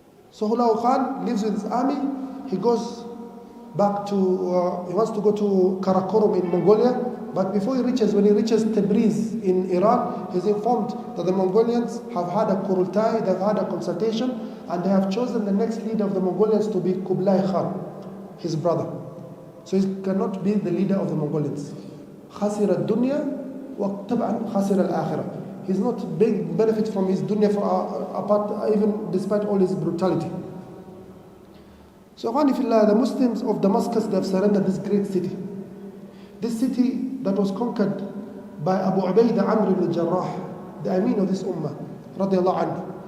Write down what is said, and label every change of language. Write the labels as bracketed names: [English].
[English] So Hulagu Khan lives with his army, he goes back to, he wants to go to Karakorum in Mongolia, but before he reaches, when he reaches Tabriz in Iran, he's informed that the Mongolians have had a kurultai, they've had a consultation, and they have chosen the next leader of the Mongolians to be Kublai Khan, his brother. So he cannot be the leader of the Mongolians. [Arabic] خسر الدنيا وطبعا خسر الآخرة. [English] He's not big benefit from his dunya apart, even despite all his brutality. So the Muslims of Damascus, they have surrendered this great city. This city that was conquered by Abu Ubaidah Amr ibn Jarrah, the Amin of this ummah, radiallahu anhu.